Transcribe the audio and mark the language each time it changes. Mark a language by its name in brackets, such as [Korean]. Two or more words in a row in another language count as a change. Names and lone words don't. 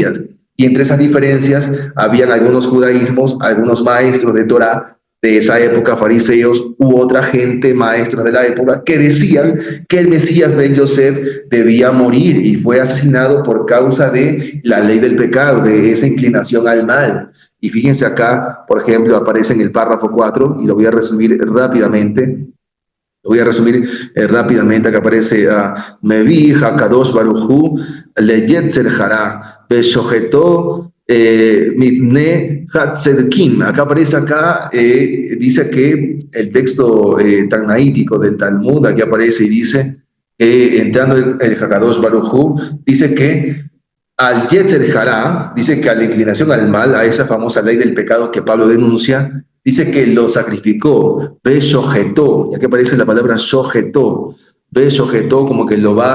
[Spanish] Y entre esas diferencias habían algunos judaísmos, algunos maestros de Torá, de esa época, fariseos u otra gente, maestros de la época, que decían que el Mesías Ben Yosef debía morir y fue asesinado por causa de la ley del pecado, de esa inclinación al mal. Y fíjense acá, por ejemplo, aparece en el párrafo 4, y lo voy a resumir rápidamente. Acá aparece [Hebrew] מביא הקדוש ברוך הוא ליצר הרע ושוחטו מפני הצדיקים. [Spanish] Acá aparece dice que el texto tanaítico del Talmud, aquí aparece y dice, entrando el [Hebrew] הקדוש ברוך הוא, [Spanish] dice que al [Hebrew] יצר הרע, [Spanish] dice que a la inclinación al mal, a esa famosa ley del pecado que Pablo denuncia, dice que lo sacrificó, [Hebrew] ושוחטו, [Spanish] y aquí aparece la palabra shojetó, [Hebrew] ושוחטו, [Spanish] como que lo va